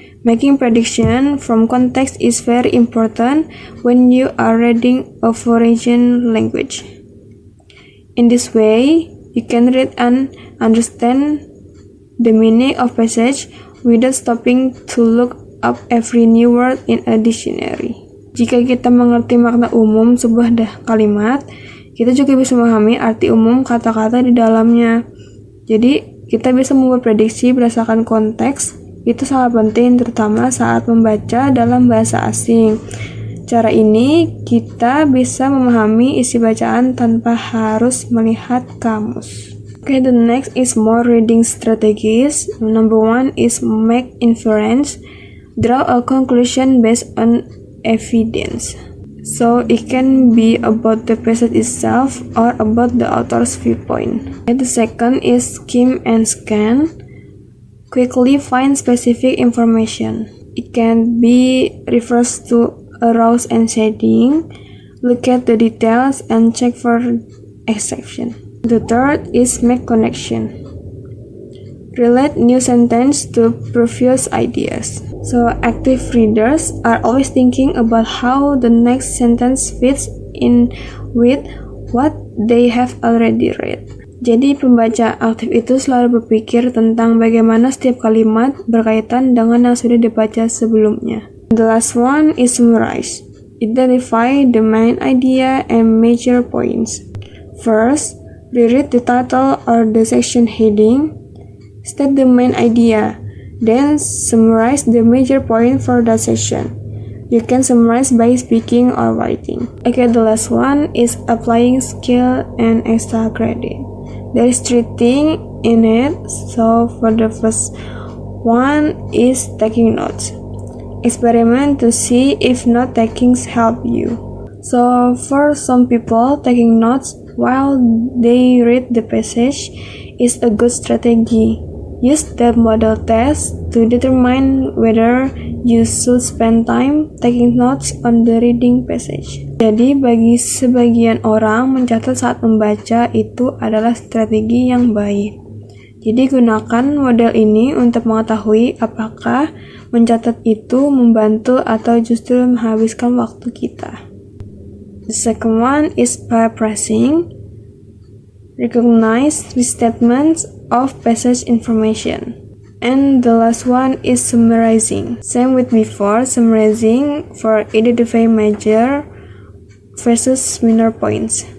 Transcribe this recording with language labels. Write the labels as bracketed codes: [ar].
[en] Making prediction from context is very important when you are reading a foreign language. In this way, you can read and understand the meaning of passage without stopping to look up every new word in a dictionary. [id] Jika kita mengerti makna umum sebuah kalimat, kita juga bisa memahami arti umum kata-kata di dalamnya. Jadi, kita bisa membuat prediksi berdasarkan konteks. Itu sangat penting terutama saat membaca dalam bahasa asing. Cara ini kita bisa memahami isi bacaan tanpa harus melihat kamus. [en] Okay, the next is more reading strategies. Number 1 is make inference. Draw a conclusion based on evidence. So it can be about the passage itself or about the author's viewpoint. Okay, the second is skim and scan. Quickly find specific information. It can be refers to arouse and shading. Look at the details and check for exception. The third is make connection. Relate new sentence to previous ideas. So active readers are always thinking about how the next sentence fits in with what they have already read. [id] Jadi pembaca aktif itu selalu berpikir tentang bagaimana setiap kalimat berkaitan dengan yang sudah dibaca sebelumnya. [en] The last one is summarize. Identify the main idea and major points. First, reread the title or the section heading. State the main idea. Then summarize the major point for that section. You can summarize by speaking or writing. Okay, the last one is applying skill and extra credit. There is 3 things in it. So for the first one is taking notes. Experiment to see if note takings help you. So for some people, taking notes while they read the passage is a good strategy. Use the model test to determine whether you should spend time taking notes on the reading passage. [id] Jadi bagi sebagian orang, mencatat saat membaca itu adalah strategi yang baik. Jadi gunakan model ini untuk mengetahui apakah mencatat itu membantu atau justru menghabiskan waktu kita. [en] The second one is paraphrasing. Recognize restatements of passage information. And the last one is summarizing. Same with before, summarizing for identifying major versus minor points.